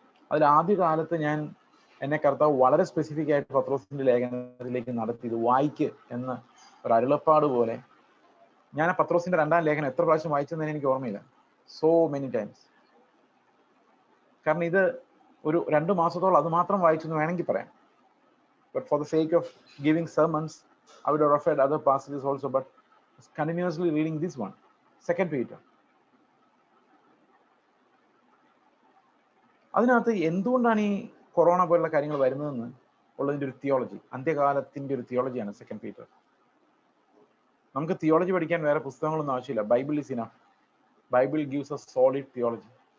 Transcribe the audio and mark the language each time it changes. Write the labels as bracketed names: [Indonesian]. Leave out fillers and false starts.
[Malayalam] അതിൽ ആദ്യ കാലത്ത് എന്നെ കർത്താവ് വളരെ സ്പെസിഫിക് ആയിട്ട് പത്രോസിന്റെ ലേഖനത്തിലേക്ക് നടത്തി, ഇത് വായിക്ക് എന്ന ഒരു അരുളപ്പാട് പോലെ. ഞാൻ പത്രോസിന്റെ 2-ാം ലേഖനം എത്ര പ്രാവശ്യം വായിച്ചെന്ന് എനിക്ക് ഓർമ്മയില്ല. [English] So many times. [Malayalam] കാരണം ഇത് ഒരു 2 മാസത്തോളം അത് മാത്രം വായിച്ചെന്ന് വേണമെങ്കിൽ പറയാം. [English] But for the sake of giving sermons I would have referred other passages also, but continuously reading this one, 2 Peter. [Malayalam] അതിനകത്ത് എന്തുകൊണ്ടാണ് ഈ കൊറോണ പോലുള്ള കാര്യങ്ങൾ വരുന്നതെന്ന് ഉള്ളതിൻ്റെ ഒരു തിയോളജി, അന്ത്യകാലത്തിൻ്റെ ഒരു തിയോളജിയാണ് 2 Peter. നമുക്ക് തിയോളജി പഠിക്കാൻ വേറെ പുസ്തകങ്ങളൊന്നും ആവശ്യമില്ല. [English] Bible is enough. Bible gives a solid theology.